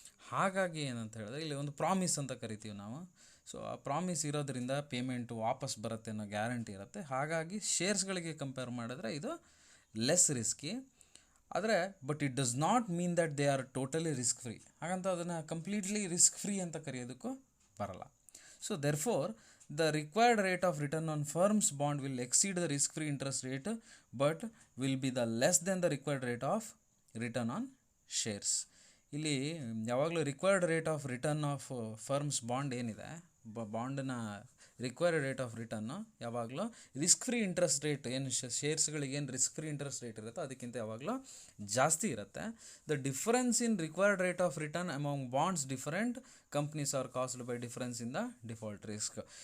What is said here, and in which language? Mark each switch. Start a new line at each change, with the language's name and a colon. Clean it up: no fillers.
Kannada: ಹಾಗಾಗಿ ಏನಂತ ಹೇಳಿದ್ರೆ ಇಲ್ಲಿ ಒಂದು ಪ್ರಾಮಿಸ್ ಅಂತ ಕರಿತೀವಿ ನಾವು. ಸೊ ಆ ಪ್ರಾಮಿಸ್ ಇರೋದ್ರಿಂದ ಪೇಮೆಂಟು ವಾಪಸ್ ಬರುತ್ತೆ ಅನ್ನೋ ಗ್ಯಾರಂಟಿ ಇರುತ್ತೆ. ಹಾಗಾಗಿ ಶೇರ್ಸ್ಗಳಿಗೆ ಕಂಪೇರ್ ಮಾಡಿದ್ರೆ ಇದು ಲೆಸ್ ರಿಸ್ಕಿ. ಆದರೆ
English: But it does not mean that they are totally risk free.
Kannada: ಹಾಗಂತ ಅದನ್ನು ಕಂಪ್ಲೀಟ್ಲಿ ರಿಸ್ಕ್ ಫ್ರೀ ಅಂತ ಕರೆಯೋದಕ್ಕೂ ಬರಲ್ಲ.
English: So therefore the required rate of return on firm's bond will exceed the risk-free interest rate but will be the less than the required rate of return on shares.
Kannada: ಇಲ್ಲಿ ಯಾವಾಗಲೂ required rate of return of firms bond ಏನಿದೆ, ಬಾಂಡ್ನ required rate of return ಯಾವಾಗಲೂ risk free interest rate ಏನು ಶೇರ್ಸ್ಗಳಿಗೆ ಏನು risk free interest rate ಇರುತ್ತೋ ಅದಕ್ಕಿಂತ ಯಾವಾಗಲೂ ಜಾಸ್ತಿ ಇರುತ್ತೆ.
English: The difference in required rate of return among bonds different companies are caused by difference in the default risk.